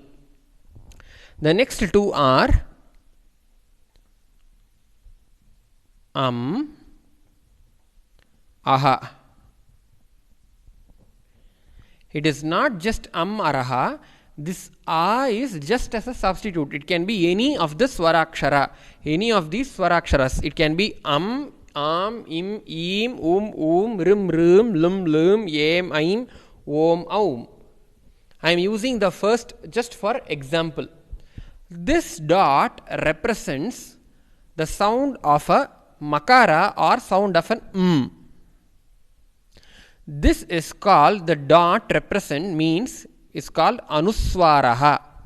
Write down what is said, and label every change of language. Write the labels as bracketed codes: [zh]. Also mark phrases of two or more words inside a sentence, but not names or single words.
[en] The next two are aha. It is not just araha. This a is just as a substitute. It can be any of the swarakshara, any of these swaraksharas. It can be am, im, rim, lum, yem, aim, om, aum. I am using the first just for example. This dot represents the sound of a makara or sound of an This is called, the dot represent means is called anuswaraha.